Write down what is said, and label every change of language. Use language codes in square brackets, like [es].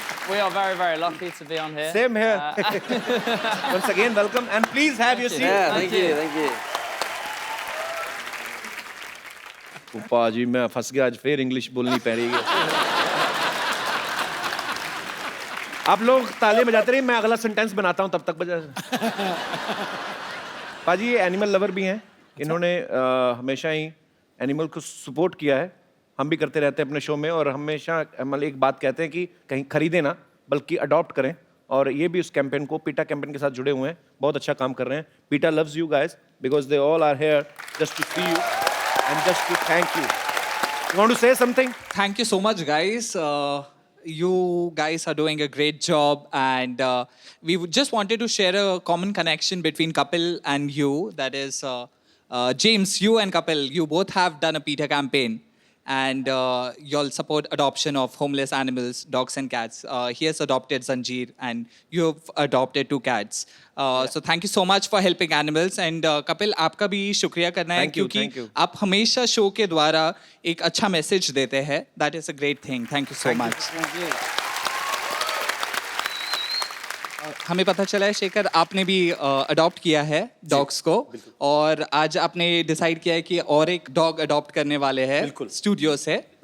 [en] We are very, very lucky to be on here. Same here. Once again, welcome and please have your seat. Yeah, thank you, thank you. [hi] उपा जी मैं फंस गया, आज फिर English बोलनी पड़ रही है। आप लोग तालियां बजाते रहिए, मैं अगला सेंटेंस बनाता हूं, तब तक बजा। पाजी ये एनिमल लवर भी हैं, इन्होंने हमेशा ही एनिमल को सपोर्ट किया है, हम भी करते रहते हैं अपने शो में, और हमेशा मतलब एक बात कहते हैं कि कहीं खरीदें ना बल्कि अडॉप्ट करें, और ये भी उस कैंपेन को पीटा कैंपेन के साथ जुड़े हुए हैं, बहुत अच्छा काम कर रहे हैं। [en] Peter loves you guys because they all are here just to see you and just to thank you. You want to say something? Thank you so much, guys. You guys are doing a great job, and we just wanted to share a common connection between Kapil and you. That is, James, you and Kapil, you both have done a PETA campaign, and you'll support adoption of homeless animals, dogs and cats. He has adopted Zanjeer, and you have adopted 2 cats. So thank you so much for helping animals. [hi] And Kapil, आपका भी शुक्रिया करना है क्योंकि आप हमेशा show के द्वारा एक अच्छा मैसेज देते हैं. [en] That is a great thing. Thank you so much. [hi] हमें पता चला है शेखर आपने भी अडॉप्ट किया है डॉग्स को, और आज आपने डिसाइड किया है कि और एक डॉग अडॉप्ट करने वाले हैं स्टूडियो से.